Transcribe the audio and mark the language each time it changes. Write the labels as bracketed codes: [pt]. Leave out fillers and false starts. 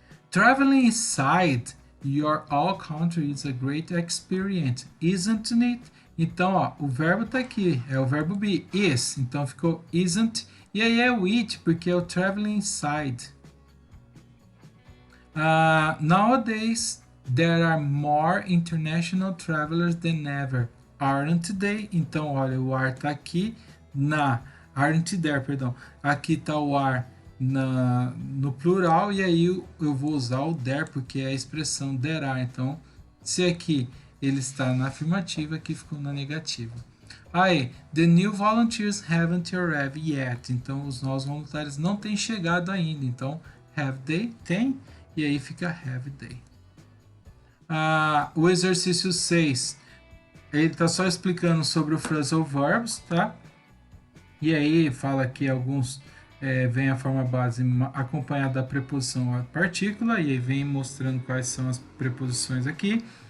[en] Traveling inside your all country is a great experience, isn't it? [pt] Então, ó, o verbo tá aqui, é o verbo be, is. Então ficou isn't. E aí é o it, porque é o traveling inside. [en] Nowadays, there are more international travelers than ever, aren't they? [pt] Então, olha, o are tá aqui na... [en] Aren't there, [pt] perdão. Aqui tá o are no plural e aí eu vou usar o there porque é a expressão there are. Então, se aqui ele está na afirmativa, aqui ficou na negativa. Aí, [en] the new volunteers haven't arrived yet. [pt] Então, os novos voluntários não têm chegado ainda. Então, [en] have they? [pt] Tem. E aí fica [en] have they. [pt] O exercício 6, ele está só explicando sobre o phrasal verbs, tá? E aí fala que alguns vem a forma base acompanhada da preposição a partícula, e aí vem mostrando quais são as preposições aqui.